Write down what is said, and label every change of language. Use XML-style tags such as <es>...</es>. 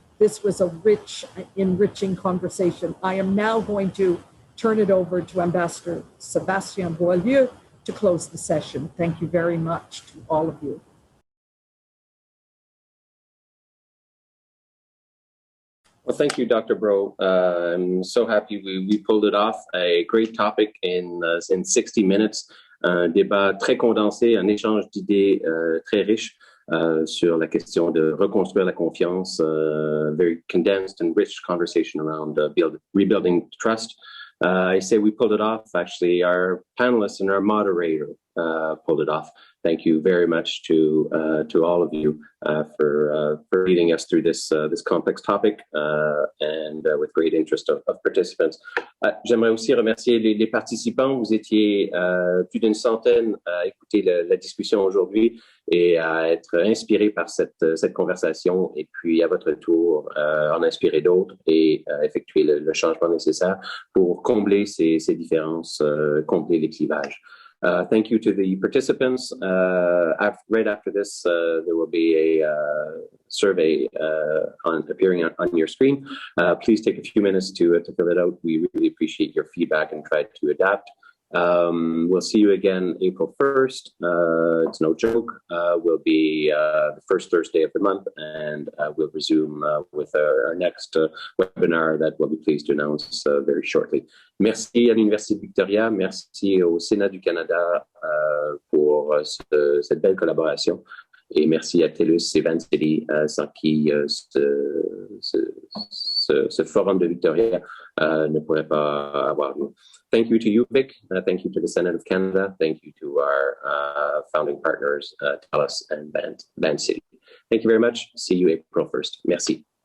<en>This was a rich, enriching conversation. I am now going to turn it over to Ambassador Sébastien Boileau to close the session. Thank you very much to all of you. Well, thank you, Dr. Bro. I'm so happy we pulled it off. A great topic in 60 minutes.</en> <fr>Un débat très condensé, un échange d'idées très riche sur la question de reconstruire la confiance.</fr> <en>Very condensed and rich conversation around rebuilding trust. I say we pulled it off. Actually, our panelists and our moderator pulled it off. Thank you very much to all of you for leading us through this complex topic and with great interest of participants.</en> <fr>J'aimerais aussi remercier les participants. Vous étiez plus d'une centaine à écouter la discussion aujourd'hui et à être inspirés par cette conversation, et puis à votre tour en inspirer d'autres et effectuer le changement nécessaire pour combler ces différences, combler les clivages.</fr> <en>Thank you to the participants. Right after this, there will be a survey appearing on your screen. Please take a few minutes to fill it out. We really appreciate your feedback and try to adapt. We'll see you again April 1st. It's no joke. Will be the first Thursday of the month, and we'll resume with our next webinar that we'll be pleased to announce very shortly.</en> <fr>Merci à l'Université Victoria, merci au Sénat du Canada pour cette belle collaboration. Et merci à TELUS et Van City, sans qui ce forum de Victoria ne pourrait pas avoir lieu.</fr> <en>Thank you to you, Vic. Thank you to the Senate of Canada. Thank you to our founding partners, TELUS and Van City. Thank you very much. See you April 1st.</en> <fr>Merci.</fr>